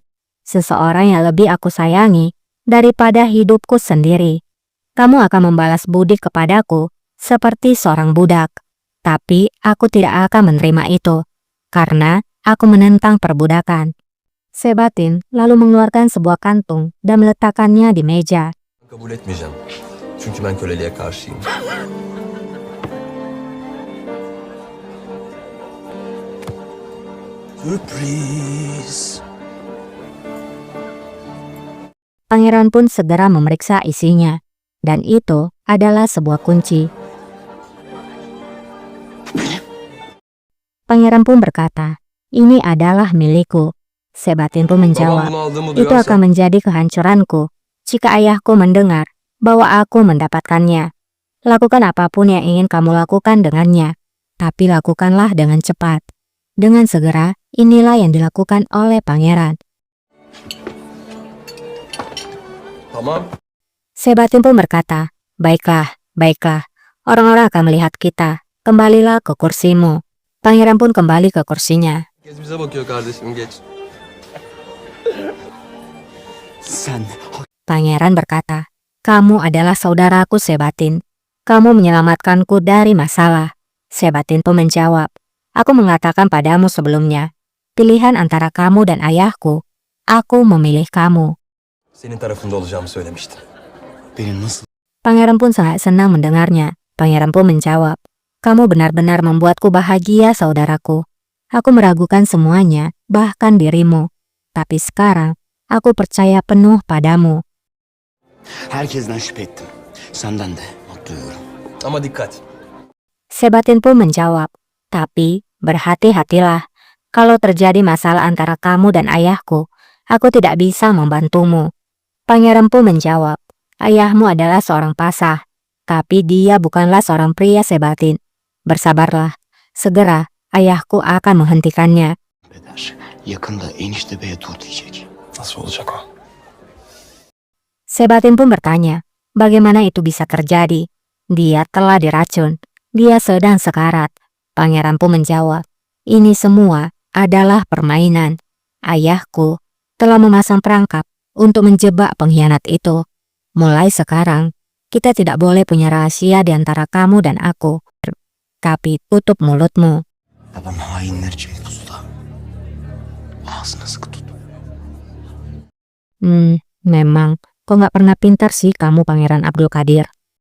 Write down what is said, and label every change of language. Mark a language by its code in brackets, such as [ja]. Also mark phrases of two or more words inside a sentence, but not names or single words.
[id] Seseorang yang lebih aku sayangi daripada hidupku sendiri. Kamu akan membalas budi kepadaku seperti seorang budak. Tapi aku tidak akan menerima itu, karena aku menentang perbudakan." Sebatin lalu mengeluarkan sebuah kantung dan meletakkannya di meja. [tr] Kabul etmeyeceğim. Çünkü ben köleliğe karşıyım. Sürpriz. [id] Pangeran pun segera memeriksa isinya, dan itu adalah sebuah kunci. Pangeran pun berkata, "Ini adalah milikku." Sebatin pun [tr] Babam [id] menjawab, [tr] bunu aldığımı [id] "Itu [tr] duyarsa [id] akan menjadi kehancuranku jika ayahku mendengar bahwa aku mendapatkannya. Lakukan apapun yang ingin kamu lakukan dengannya, tapi lakukanlah dengan cepat." Dengan segera, inilah yang dilakukan oleh pangeran. tamam. Sebatin pun berkata, "Baiklah, baiklah. Orang-orang akan melihat kita. Kembalilah ke kursimu." Pangeran pun kembali ke kursinya. [tr] Herkes bize bakıyor kardeşim, geç. Sen [id] Pangeran berkata, "Kamu adalah saudaraku, Sebatin. Kamu menyelamatkanku dari masalah." Sebatin pun menjawab, "Aku mengatakan padamu sebelumnya, pilihan antara kamu dan ayahku, aku memilih kamu." [tr] Senin tarafında olacağımı söylemiştim. beni nasıl [id] Pangeran pun sangat senang mendengarnya. Pangeran pun menjawab, "Kamu benar-benar membuatku bahagia, saudaraku. Aku meragukan semuanya, bahkan dirimu. Tapi sekarang, aku percaya penuh padamu." [tr] herkesten şüphe ettim. Senden de not duyuyorum. Ama dikkat. [id] Sebatin pun menjawab, "Tapi berhati-hatilah. Kalau terjadi masalah antara kamu dan ayahku, aku tidak bisa membantumu." Pangeran pun menjawab, "Ayahmu adalah seorang pasah, tapi dia bukanlah seorang pria, Sebatin. Bersabarlah, segera ayahku akan menghentikannya." [tr] Peder yakında enişte beye dur diyecek. Nasıl olacak o? [id] Sebatin pun bertanya, bagaimana itu bisa terjadi? Dia telah diracun. Dia sedang sekarat. Pangeran pun menjawab, "Ini semua adalah permainan. Ayahku telah memasang perangkap untuk menjebak pengkhianat itu. Mulai sekarang, kita tidak boleh punya rahasia di antara kamu dan aku. Tapi tutup mulutmu." [tr] Babam hainler için pusuda. Ağzını sıkı tut. [id] Memang, kok nggak pernah pintar sih kamu, Pangeran Abdul Qadir.